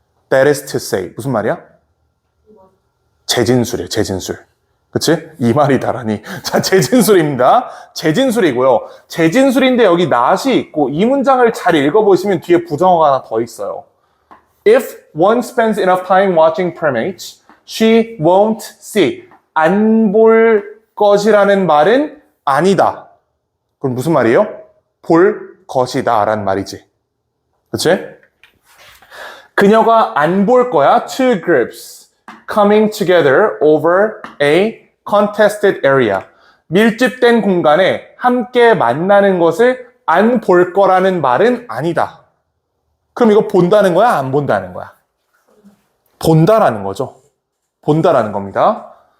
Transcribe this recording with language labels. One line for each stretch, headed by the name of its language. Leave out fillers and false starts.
English: That is to say.
Korean: 무슨 말이야? 재진술이에요, 재진술. 그치? 이 말이다라니. 자, 재진술입니다. 재진술이고요. 재진술인데 여기 not이 있고 이 문장을 잘 읽어보시면 뒤에 부정어가 하나 더 있어요.
English: If one spends enough time watching primates, she won't see.
Korean: 안 볼 것이라는 말은 아니다. 그럼 무슨 말이에요? 볼 것이다 라는 말이지. 그치? 그녀가 안 볼 거야.
English: Two groups coming together over a contested area.
Korean: 밀집된 공간에 함께 만나는 것을 안 볼 거라는 말은 아니다. 그럼 이거 본다는 거야? 안 본다는 거야? 본다라는 거죠. 본다라는 겁니다.